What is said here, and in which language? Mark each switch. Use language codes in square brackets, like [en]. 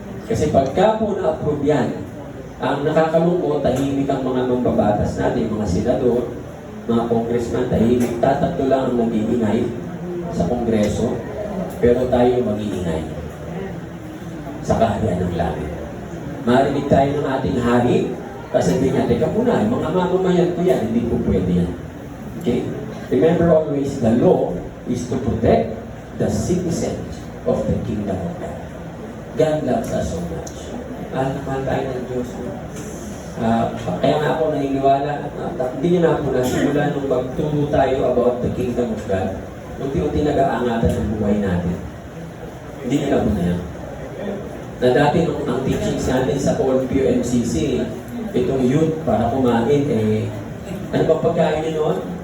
[tl] Kasi pagka po na-approve yan, ang nakakalungkot, tahimik ang mga mambabatas natin, mga senador, mga congressman, tahimik, tatatlo lang ang nag-iingay sa kongreso, pero tayo mag-iingay sa kaharian ng langit. Marinig tayo ng ating hari, kasabihin niya, teka muna, yung mga mamamayan ko yan, hindi po pwede yan. [en] Okay? Remember always, the law is to protect the citizens of the kingdom of God. God loves us so much. [tl] Mahal tayo ng Diyos. Kaya nga ako naniniwala, hindi niya na po nasimula nung magturo tayo [en] about the kingdom of God, [tl] unti-unti nag-aangatan ng buhay natin. Hindi niya na po na yan. Na dati nung ang teachings natin sa All PUMCC, itong youth para kumain, ano ba pagkain niyo noon?